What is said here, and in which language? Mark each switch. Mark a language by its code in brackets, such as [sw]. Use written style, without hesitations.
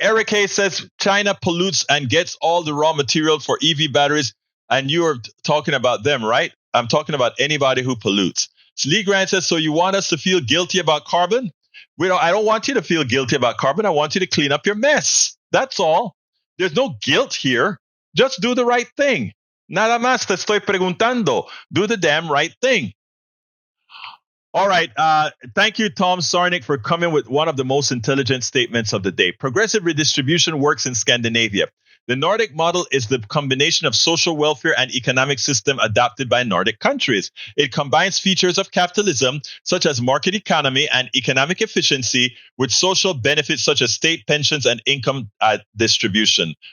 [en] Eric Hayes says China pollutes and gets all the raw material for EV batteries. And you're talking about them, right? I'm talking about anybody who pollutes. Lee Grant says, so you want us to feel guilty about carbon? I don't want you to feel guilty about carbon. I want you to clean up your mess. That's all. There's no guilt here. Just do the right thing. [es] Nada más te estoy preguntando. [en] Do the damn right thing. All right. Thank you, Tom Sarnik, for coming with one of the most intelligent statements of the day. Progressive redistribution works in Scandinavia. The Nordic model is the combination of social welfare and economic system adopted by Nordic countries. It combines features of capitalism, such as market economy and economic efficiency, with social benefits such as state pensions and income distribution.